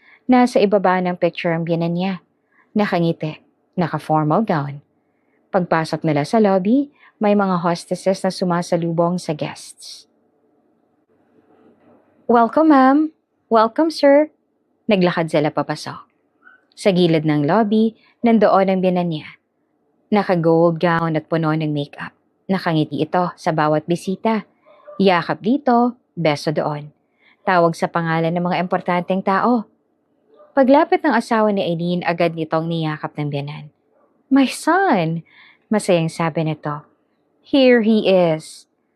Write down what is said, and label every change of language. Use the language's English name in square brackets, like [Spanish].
[Filipino] Nasa ibaba ng picture ang biyanan niya. Nakangiti, naka-formal gown. Pagpasok nila sa lobby, may mga hostesses na sumasalubong sa guests. [English] Welcome, ma'am. Welcome, sir. [Filipino] Naglakad sila papasok. Sa gilid ng lobby, nandoon ang biyanan niya. Naka-gold gown at puno ng makeup. Nakangiti ito sa bawat bisita. Yakap dito, beso doon. Tawag sa pangalan ng mga importanteng tao. Paglapit ng asawa ni Eileen, agad nitong niyakap ng biyanan. [English] My son! [Filipino] Masayang sabi nito. [English] Here he is.